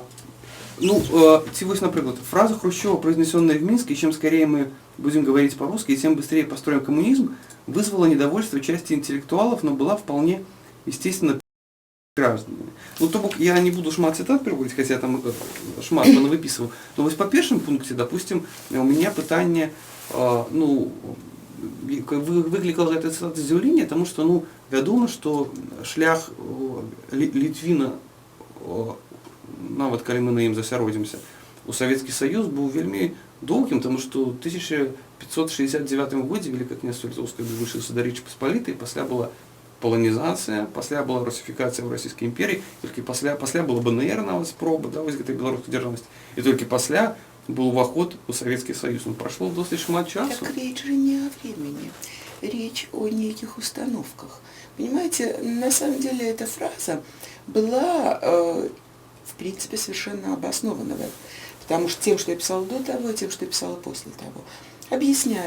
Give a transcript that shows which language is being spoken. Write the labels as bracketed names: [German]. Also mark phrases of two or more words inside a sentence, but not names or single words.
[Russian] Вось, например, фраза Хрущева, произнесенная в Минске, чем скорее мы будем говорить по-русски, и тем быстрее построим коммунизм, вызвала недовольство части интеллектуалов, но была вполне естественно гражданами. [Belarusian] То бок, [Russian] я не буду шмат цитат приводить, хотя там шмат выписывал, но вот по первому пункте, допустим, у меня пытание, [Belarusian] выкликала [Russian] эта цитата [Belarusian] здзіўлення, [Russian] потому что, [Belarusian] вядома, что шлях Літвіна, нават калі мы на ім засяродзімся, у Савецкі Саюз быў вельмі доўгім, тому што ў 1569 годзе Великое княжество Литовское вылучылася да Рэчы Паспалітай, пасля была полонізацыя, пасля была русифікацыя ў Расійскай імперіі, толькі пасля была БНР нават спроба, да, вось гэтай беларускай дзяржаўнасці, і толькі пасля был уваход у Советский Союз. Прошло досыць шмат часу. [Russian] Так речь же не о времени, речь о неких установках. Понимаете, на самом деле эта фраза была, в принципе, совершенно обоснована, потому что тем, что я писала до того, и тем, что я писала после того. Объясняю.